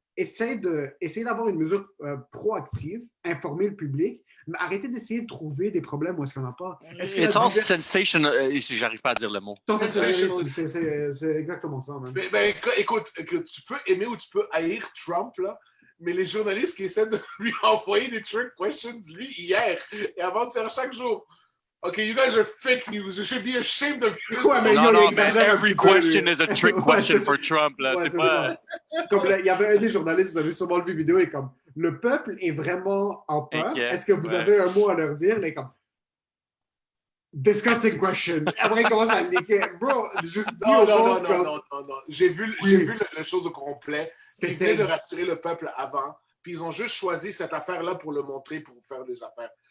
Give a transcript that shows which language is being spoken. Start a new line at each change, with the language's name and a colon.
French: Essaye d'avoir une mesure proactive, informer le public, mais arrêtez d'essayer de trouver des problèmes où est-ce qu'on n'a pas.
English: It's all sensational.
French: J'arrive pas à dire le mot. C'est exactement ça, man. Ben, écoute, tu peux aimer ou tu peux haïr Trump, là, mais les journalistes qui essaient de lui envoyer des trick questions, lui, hier et avant-hier, chaque jour.
English: OK, you guys are fake news. You should be ashamed of yourself.
French: Ouais, non, mais
English: every question is a trick question for Trump.
French: Là. Ouais, c'est pas... Comme il y avait un des journalistes, vous avez sûrement vu vidéo, et comme le peuple est vraiment en peur. Inquiet, est-ce que vous avez un mot à leur dire? Les comme
English: disgusting question.
French: Après, il commence à niquer. Bro, juste dis non. J'ai vu le chose au complet. Ils venaient de rassurer le peuple avant, puis ils ont juste choisi cette affaire-là pour le montrer, pour faire des affaires.